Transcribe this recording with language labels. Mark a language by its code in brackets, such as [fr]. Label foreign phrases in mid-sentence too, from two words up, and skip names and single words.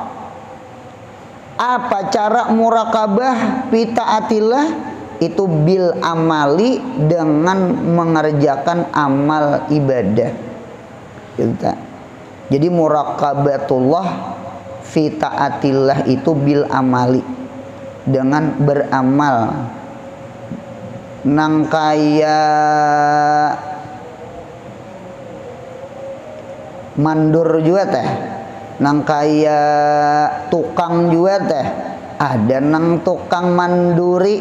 [id] Apa cara muraqabah [ar] في طاعة الله? [id] Itu [ar] بالعمل, [id] dengan mengerjakan amal ibadah. Jadi [ar] مراقبة الله في طاعة الله [id] itu [ar] بالعمل, [id] dengan beramal. [bjn] Nang kaya mandur juga teh, nang kaya tukang juga teh, ada nang tukang manduri.